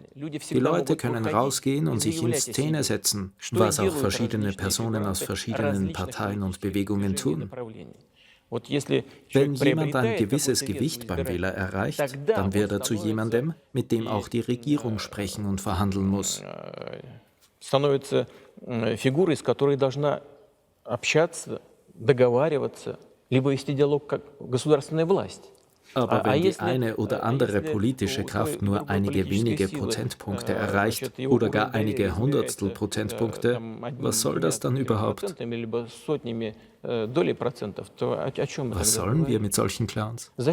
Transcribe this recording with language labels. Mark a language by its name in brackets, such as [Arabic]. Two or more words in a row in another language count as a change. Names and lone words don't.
[German] Die Leute können rausgehen und sich in Szene setzen, was auch verschiedene Personen aus verschiedenen Parteien und Bewegungen tun. Wenn jemand ein gewisses Gewicht beim Wähler erreicht, dann wird er zu jemandem, mit dem auch die Regierung sprechen und verhandeln muss. [Russian] Становится фигурой, с которой должна общаться, договариваться, либо вести диалог как государственная власть. [German] Aber wenn die eine oder andere politische Kraft nur einige wenige Prozentpunkte erreicht oder gar einige Hundertstel Prozentpunkte, was soll das dann überhaupt? Was sollen wir mit solchen Clowns?